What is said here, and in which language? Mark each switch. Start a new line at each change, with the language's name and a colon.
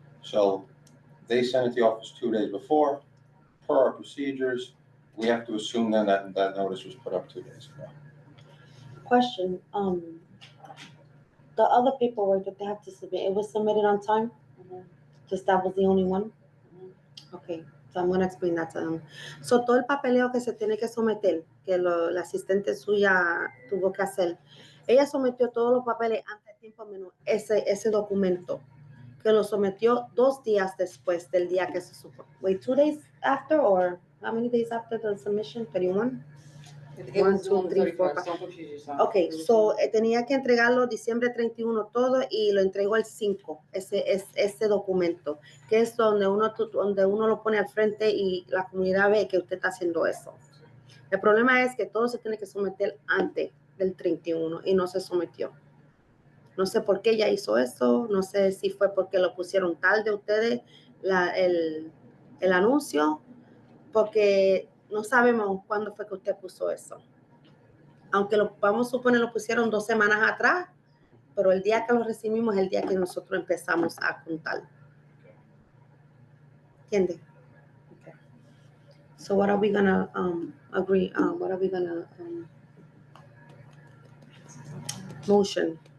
English: So they sent it to the office 2 days before, per our procedures, we have to assume then that notice was put up 2 days ago. Question, the other paperwork that they have to submit, it was submitted on time? Just that was the only one? Okay, so I'm gonna explain that to them.
Spanish: So todo el papeleo que se tiene que someter, que la asistente suya tuvo que hacer, ella sometió todos los papeles antes de tiempo menos ese documento, que lo sometió 2 días después del día que se supo.
English: Wait, 2 days after, or how many days after the submission? 31? It was on the 31st, don't confuse yourself.
Spanish: Okay, so tenía que entregarlo diciembre 31 todo y lo entregó el 5, ese documento, que es donde uno lo pone al frente y la comunidad ve que usted está haciendo eso. El problema es que todo se tiene que someter antes del 31 y no se sometió. No sé por qué ella hizo eso, no sé si fue porque lo pusieron tarde ustedes, el anuncio, porque no sabemos cuándo fue que usted puso eso. Aunque vamos a suponer lo pusieron 2 semanas atrás, pero el día que lo recibimos es el día que nosotros empezamos a contar. ¿Entiende? Okay.
English: So what are we gonna agree? What are we gonna motion?